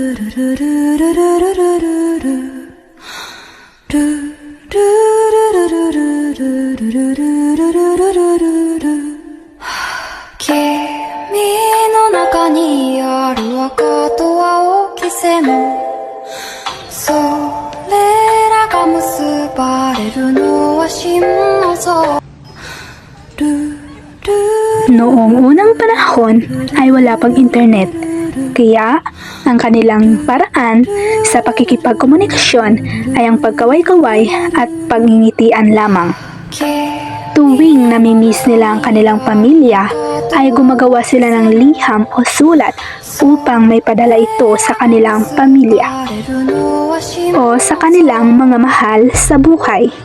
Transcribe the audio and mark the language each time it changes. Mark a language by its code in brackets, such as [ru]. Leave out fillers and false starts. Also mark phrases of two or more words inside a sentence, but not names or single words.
[ja] の中にある赤と青き線それらが結ばれるのは真の像 [tl] Noong unang panahon ay wala pang internet, kaya ang kanilang paraan sa pakikipagkomunikasyon ay ang pagkaway-kaway at pagngingitian lamang. Tuwing namimiss nila ang kanilang pamilya, ay gumagawa sila ng liham o sulat upang may padala ito sa kanilang pamilya o sa kanilang mga mahal sa buhay.